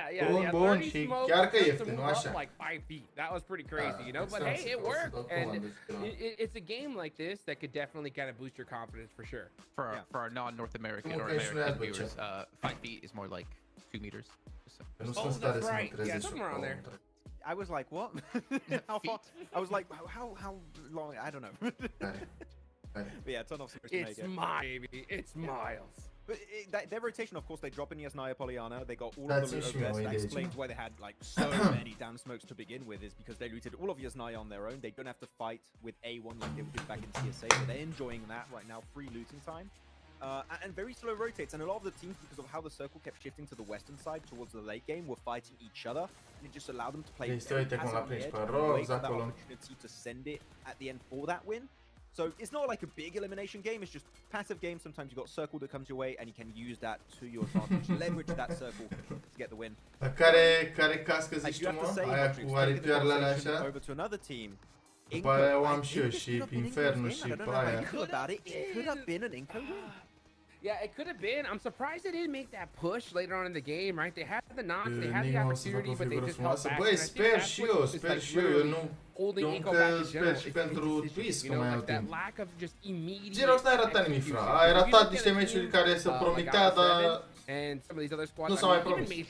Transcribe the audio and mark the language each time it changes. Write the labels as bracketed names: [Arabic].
[Romanian] Bun, bun, și chiar că ieftin, nu așa. [English] Like 5 feet. That was pretty crazy, you know. But hey, it worked, and it's a game like this that could definitely kind of boost your confidence for sure. For our non-North American or American viewers, 5 feet is more like 2 meters. Oh, that's right. Yeah, somewhere around there. I was like, what? How far? I was like, how long? I don't know. But yeah, turn off. It's baby. It's miles. But their rotation, of course, they drop in Yasnaya Polyana. They got all of the loot over there. That explains why they had like so many damn smokes to begin with, is because they looted all of Yasnaya on their own. They don't have to fight with A1 like they did back in CSA, but they're enjoying that right now. Free looting time. And very slow rotates. And a lot of the teams, because of how the circle kept shifting to the western side towards the late game, were fighting each other. And it just allowed them to play very passive on the edge and wait for that opportunity to send it at the end for that win. So it's not like a big elimination game, it's just passive game. Sometimes you've got circle that comes your way and you can use that to your advantage. Leverage that circle to get the win. [Romanian] Care cască zici tu, mă? Aia cu aripioarele alea așa? [English] Over to another team. [Romanian] După aia o am și eu, și Infernul și pe aia. [English] It could have been an Inco win. Yeah, it could have been. I'm surprised they didn't make that push later on in the game, right? They had the knocks, they had the opportunity, but they just held back. [Romanian] Băi, sper și eu, eu nu... Eu încă sper și pentru Twist că mai au timp. Gyros n-ai ratat nimic, fra. Ai ratat niște meciuri care se promitea, dar... Nu s-a mai promis.